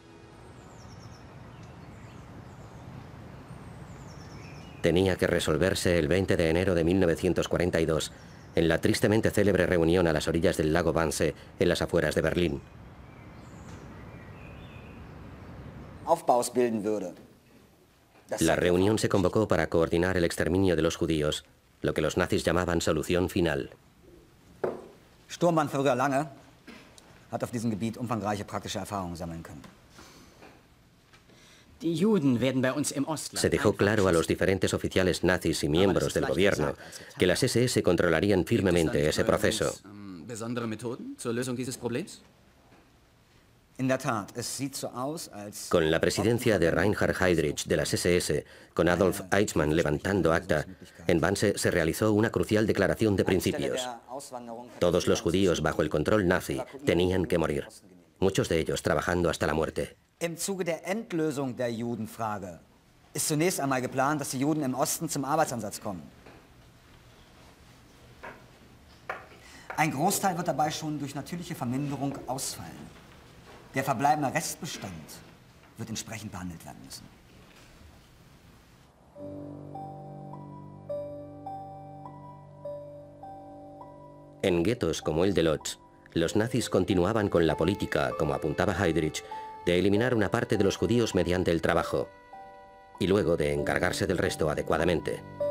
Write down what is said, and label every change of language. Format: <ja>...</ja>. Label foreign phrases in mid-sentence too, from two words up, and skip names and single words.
<es>Tenía que resolverse el 20 de enero de 1942, en la tristemente célebre reunión a las orillas del lago Wannsee, en las afueras de Berlín. La reunión se convocó para coordinar el exterminio de los judíos, lo que los nazis llamaban solución final.</es> <de>Sturmbannführer Lange hat auf diesem Gebiet umfangreiche praktische Erfahrungen sammeln können.</de> <es>Se dejó claro a los diferentes oficiales nazis y miembros del gobierno que las SS controlarían firmemente ese proceso. Con la presidencia de Reinhard Heydrich de las SS, con Adolf Eichmann levantando acta, en Wannsee se realizó una crucial declaración de principios. Todos los judíos bajo el control nazi tenían que morir, muchos de ellos trabajando hasta la muerte.</es> <de>Im Zuge der Endlösung der Judenfrage ist zunächst einmal geplant, dass die Juden im Osten zum Arbeitsansatz kommen. Ein Großteil wird dabei schon durch natürliche Verminderung ausfallen. Der verbleibende Restbestand wird entsprechend behandelt werden müssen.</de> <es>En guetos como el de Lodz, los nazis continuaban con la política, como apuntaba Heydrich, de eliminar una parte de los judíos mediante el trabajo, y luego de encargarse del resto adecuadamente.</es>